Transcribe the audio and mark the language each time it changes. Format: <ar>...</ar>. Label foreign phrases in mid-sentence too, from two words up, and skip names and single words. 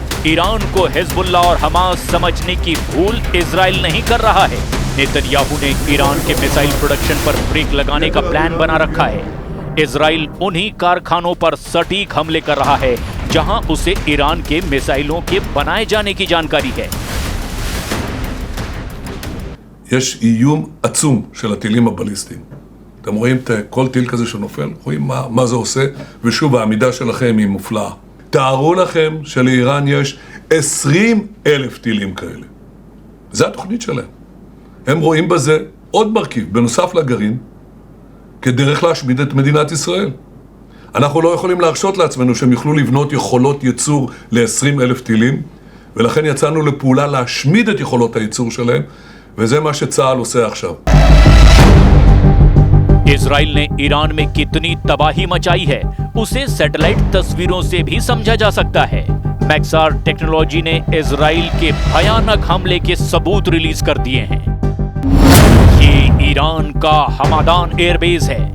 <hi>ईरान को हिजबुल्लाह और हमास समझने की भूल इजराइल नहीं कर रहा है। नेतन्याहू ने ईरान के</hi> <en>missile production</en> <hi>पर ब्रेक लगाने का प्लान बना रखा है। इजराइल उन्हीं कारखानों पर सटीक हमले कर रहा है जहां उसे ईरान के मिसाइलों के बनाए जाने की जानकारी है।</hi> <he>יש איום עצום של הטילים הבליסטיים. אתם רואים כל טיל כזה שנופל, רואים מה זה עושה, ושוב העמידה שלכם היא מופלאה. תארו לכם שלאיראן יש 20,000 טילים כאלה. זה התוכנית שלהם. הם רואים בזה עוד מרכיב, בנוסף לגרעין, כדרך להשמיד את מדינת ישראל. אנחנו לא יכולים להרשות לעצמנו שהם יוכלו לבנות יכולות ייצור ל-20,000 טילים, ולכן יצאנו לפעולה להשמיד את יכולות הייצור שלהם, וזה מה שצה"ל עושה עכשיו.</he> <hi>इजराइल ने ईरान में कितनी तबाही मचाई है उसे सैटेलाइट तस्वीरों से भी समझा जा सकता है। मैक्सार टेक्नोलॉजी ने इजराइल के भयानक हमले के सबूत रिलीज कर दिए हैं। ये ईरान का हमादान एयरबेस है।</hi>